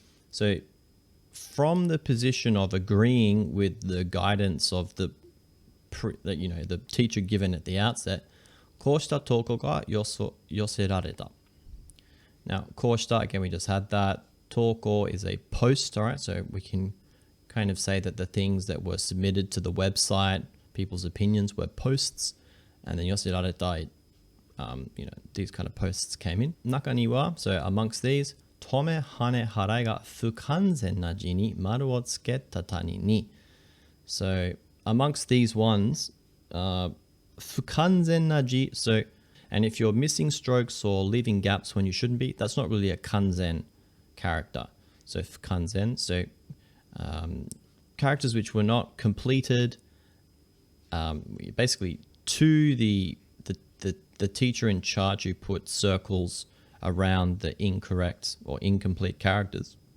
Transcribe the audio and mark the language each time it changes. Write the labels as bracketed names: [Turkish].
[English] So from the position of agreeing with the guidance of the teacher given at the outset, [Japanese] こうした投稿が寄せられた. [English] Now, こうした, again, we just had that. 投稿 is a post, all right? So we can kind of say that the things that were submitted to the website, people's opinions were posts. And then 寄せられた, these kind of posts came in. [Japanese] 中には, [English] so amongst these, [Japanese] 止め、はね、払いが不完全な字に丸をつけた谷に. [English] So amongst these ones, 不完全な字, so, and if you're missing strokes or leaving gaps when you shouldn't be, that's not really a kanzen character. So 不完全, so characters which were not completed, basically to the teacher in charge who put circles around the incorrect or incomplete characters.